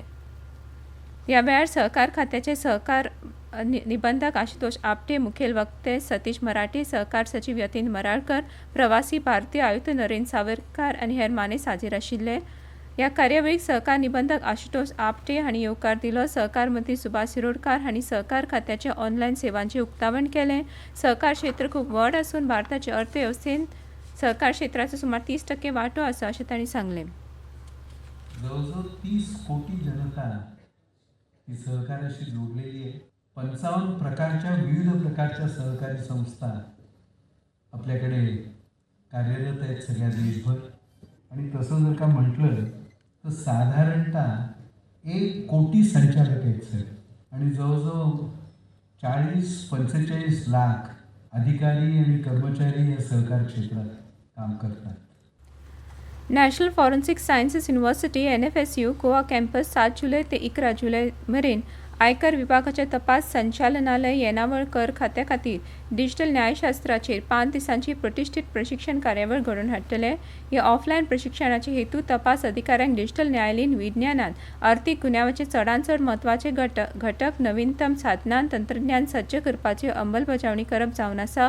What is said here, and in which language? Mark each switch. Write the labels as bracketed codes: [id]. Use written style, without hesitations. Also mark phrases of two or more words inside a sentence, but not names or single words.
[kok] ह्या वेळार सहकार खात्याचे सहकार निबंधक आशुतोष आपटे, मुखेल वक्ते सतीश मराठे, सहकार सचिव यतीन मराळकर, प्रवासी भारतीय आयुक्त नरेंद्र सावरकर आनी हेर मानेस हाजीर आशिल्ले। ह्या कार्यावळीक सहकार निबंधक आशुतोष आपटे हांणी येवकार दिलो। सहकार मंत्री सुभाष शिरोडकार हांणी सहकार खात्याच्या ऑनलायन सेवांचें उक्तावण केलें। सहकार क्षेत्र खूब व्हड आसून भारताच्या अर्थवेवस्थेंत सहकार क्षेत्राचो सुमार 30% वांटो आसा अशें तांणी सांगलें। [mr] जवळजवळ 30 कोटी जनता ही सहकार्याशी जोडलेली आहे। 55 प्रकारच्या विविध प्रकारच्या सहकारी संस्था आपल्याकडे कार्यरत आहेत सगळ्या देशभर। आणि तसं जर का म्हटलं तर साधारणतः 1 कोटी संचालक आहेत सर, आणि जवळजवळ 40-45 लाख अधिकारी आणि कर्मचारी या सहकार क्षेत्रात काम करतात। [kok] नॅशनल फॉरेन्सिक सायन्सेस युनिव्हर्सिटी NFSU गोवा कॅम्पस 7 जुलय ते 11 जुलय मेरेन आयकर विभागाचे तपास संचालनालय येणावळ कर खात्या खातीर डिजिटल न्यायशास्त्राचेर 5 दिसांची प्रतिश्ठीत प्रशिक्षण कार्यावळ घडोवन हाडटले। ह्या ऑफलायन प्रशिक्षणाचे हेतू तपास अधिकाऱ्यांक डिजिटल न्यायालयीन विज्ञानांत अर्थीक गुन्यांवाचे चडांत चड म्हत्वाचे घटक नवीनतम साधनां तंत्रज्ञान सज्ज करपाची अंमलबजावणी करप जावन आसा।